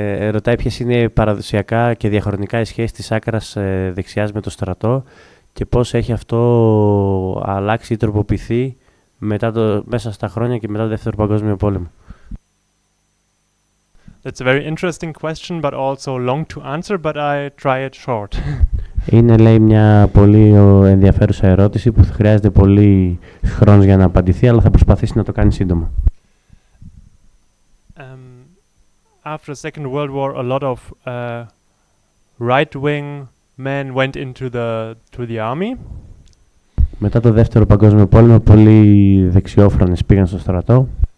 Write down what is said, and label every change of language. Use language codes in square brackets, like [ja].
[el] Ρωτάει ποιες είναι παραδοσιακά και διαχρονικά οι σχέσεις της άκρας δεξιάς με το στρατό και πώς έχει αυτό αλλάξει ή τροποποιηθεί μέσα στα χρόνια και μετά το Δεύτερο Παγκόσμιο Πόλεμο. [en] That's a very interesting question, but also long to answer, but I try it short. [el] Είναι, λέει, μια πολύ ενδιαφέρουσα ερώτηση που χρειάζεται πολύ χρόνος για να απαντηθεί, αλλά θα προσπαθήσει να το κάνει σύντομα. [en] After the Second World War, a lot of right-wing men went into the army. [el] Μετά το Δεύτερο Παγκόσμιο Πόλεμο, πολλοί δεξιόφρονες πήγαν στο στρατό.